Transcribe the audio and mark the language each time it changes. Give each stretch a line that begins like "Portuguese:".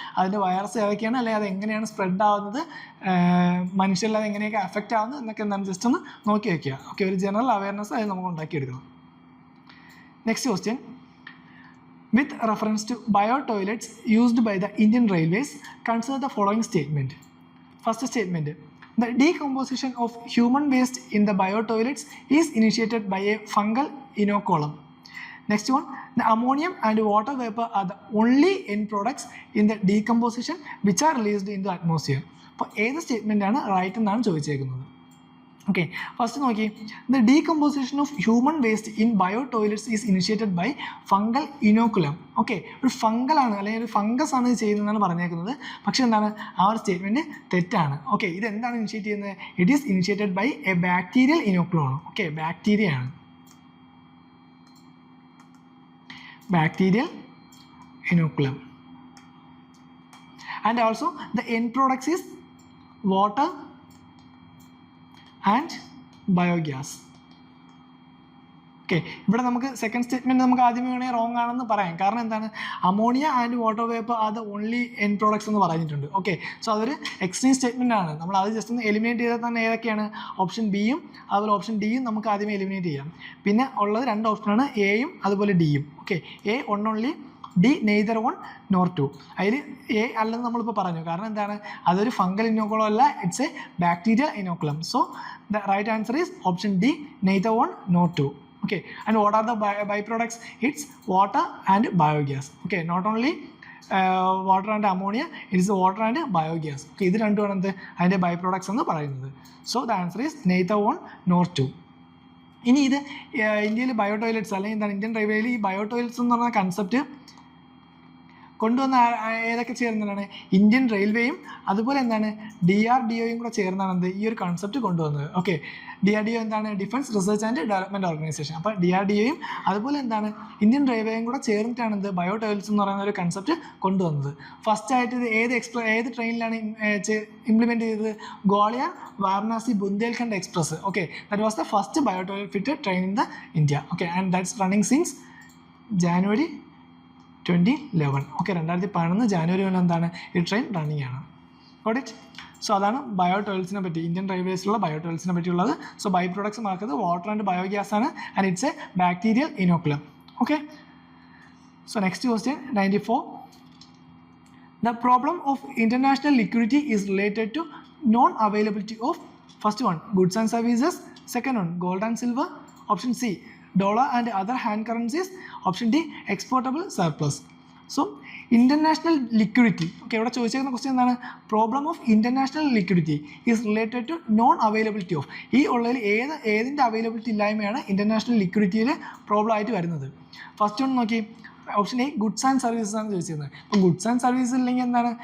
Malayalam: അതിൻ്റെ വൈറസ് ഏതൊക്കെയാണ്, അല്ലെങ്കിൽ അത് എങ്ങനെയാണ് സ്പ്രെഡ് ആവുന്നത്, മനുഷ്യരിൽ അത് എങ്ങനെയൊക്കെ അഫക്റ്റ് ആവുന്നത് എന്നൊക്കെ എന്താണ് ജസ്റ്റ് ഒന്ന് നോക്കി വയ്ക്കുക. ഓക്കെ, ഒരു ജനറൽ അവയർനെസ് അത് നമുക്ക് ഉണ്ടാക്കിയെടുക്കണം. Next question,
English: With reference to bio toilets used by the Indian railways consider the following statement. First statement, the decomposition of human waste in the bio toilets is initiated by a fungal inoculum. Next one, the ammonium and water vapor are the only end products in the decomposition which are released in the atmosphere.
Malayalam: അപ്പോൾ ഏത് statement ആണ് right എന്നാണ് ചോദിച്ചേക്കുന്നത്. Okay, first നോക്കി,
English: The decomposition of human waste in bio toilets is initiated by fungal inoculum.
Malayalam: Okay, ഒരു ഫംഗലാണ് അല്ലെങ്കിൽ ഒരു fungus ആണ് ഇത് ചെയ്യുന്നതെന്നാണ് പറഞ്ഞേക്കുന്നത്. പക്ഷേ എന്താണ് ആ ഒരു സ്റ്റേറ്റ്മെൻറ്റ് തെറ്റാണ്. ഓക്കെ, ഇതെന്താണ് ഇനിഷ്യേറ്റ് ചെയ്യുന്നത്?
English: It is initiated by a bacterial inoculum ആണ്.
Malayalam: ഓക്കെ, ബാക്ടീരിയ ആണ്.
English: Bacterial inoculum, and also the end products is water and biogas.
Malayalam: Okay, ഇവിടെ നമുക്ക് സെക്കൻഡ് സ്റ്റേറ്റ്മെൻറ്റ് നമുക്ക് ആദ്യമേ വേണമെങ്കിൽ റോങ് ആണെന്ന് പറയാം. കാരണം എന്താണ് അമോണിയ ആൻഡ് വാട്ടർ വേപ്പർ അത് ഓൺലി എൻ പ്രോഡക്ട്സ് എന്ന് പറഞ്ഞിട്ടുണ്ട്. ഓക്കെ, സോ അതൊരു എക്സ്ട്രീം സ്റ്റേറ്റ്മെൻ്റ് ആണ്. നമ്മൾ അത് ജസ്റ്റ് ഒന്ന് എലിമിനേറ്റ് ചെയ്താൽ തന്നെ ഏതൊക്കെയാണ്? ഓപ്ഷൻ ബിയും അതുപോലെ ഓപ്ഷൻ ഡിയും നമുക്ക് ആദ്യമേ എലിമിനേറ്റ് ചെയ്യാം. പിന്നെ ഉള്ളത് രണ്ട് ഓപ്ഷനാണ്, എയും അതുപോലെ ഡിയും.
English: Okay, A one only, D neither one nor two.
Malayalam: അതിൽ എ അല്ലെന്ന് നമ്മളിപ്പോൾ പറഞ്ഞു. കാരണം എന്താണ് അതൊരു ഫംഗൽ ഇനോക്കുളം അല്ല,
English: It's a bacterial inoculum. So the right answer is option D neither one nor two. Okay, and what are the byproducts? It's water and biogas. Okay, not only water and ammonia, it is water and biogas.
Malayalam: Okay, ഇത് രണ്ടുമാണ് എന്ത് അതിൻ്റെ by products എന്ന് പറയുന്നത്.
English: So the answer is neither 1 nor 2.
Malayalam: ഇനി ഇത് ഇന്ത്യയിൽ bio toilets അല്ലെങ്കിൽ എന്താണ് ഇന്ത്യൻ റെയിൽവേയിൽ ഈ ബയോ ടോയ്ലറ്റ്സ് എന്ന് പറഞ്ഞ കൺസെപ്റ്റ് കൊണ്ടുവന്ന ഏതൊക്കെ ചേർന്നതാണ്? ഇന്ത്യൻ റെയിൽവേയും അതുപോലെ എന്താണ് DRDOയും കൂടെ ചേർന്നാണ് എന്ത് ഈ ഒരു കൺസെപ്റ്റ് കൊണ്ടുവന്നത്. ഓക്കെ, DRDO എന്താണ്? Defence research and development organisation. അപ്പോൾ DRDOയും അതുപോലെ എന്താണ് ഇന്ത്യൻ റെയിൽവേയും കൂടെ ചേർന്നിട്ടാണ് എന്ത് ബയോ ടോയ്ലറ്റ്സ് എന്ന് പറയുന്ന ഒരു കൺസെപ്റ്റ് കൊണ്ടുവന്നത്. ഫസ്റ്റ് ആയിട്ട് ഇത് ഏത് ട്രെയിനിലാണ് ഇംപ്ലിമെൻറ്റ് ചെയ്തത്?
English: Gwalior Varanasi Bundelkhand express. Okay, that was the first bio toilet fitted train in the India. Okay, and that's running since January 2011.
Malayalam: Okay, 2011 January മുതൽ എന്താണ് ഈ ട്രെയിൻ റണ്ണിങ് ആണ്.
English: Got it?
Malayalam: സോ അതാണ് ബയോ ടോയ്ലറ്റ്സിനെ പറ്റി, Indian റെയിൽവേസിലുള്ള bio ടോയ്ലറ്റ്സിനെ പറ്റിയുള്ളത്.
English: So byproducts മാർക്കുന്നത് water and biogas ആണ്, and it's a bacterial inoculum. Okay, so next question 94. The problem of international liquidity is related to non-availability of first one goods and services, second one gold and silver, option C dollar and other hand currencies, option D exportable surplus.
Malayalam: So international liquidity, okay, ഇവിടെ ചോദിച്ചിരിക്കുന്ന question എന്താണ്?
English: Problem of international liquidity is related to non availability of.
Malayalam: ഈ ഉള്ളതിൽ ഏതിൻ്റെ availability ഇല്ലായ്മയാണ് international ലിക്വിഡിറ്റിയിൽ problem ആയിട്ട് വരുന്നത്? First ഒന്ന് നോക്കി, option A goods and services ആണ് ചോദിച്ചിരുന്നത്. അപ്പോൾ ഗുഡ്സ് ആൻഡ് സർവീസ് ഇല്ലെങ്കിൽ എന്താണ്?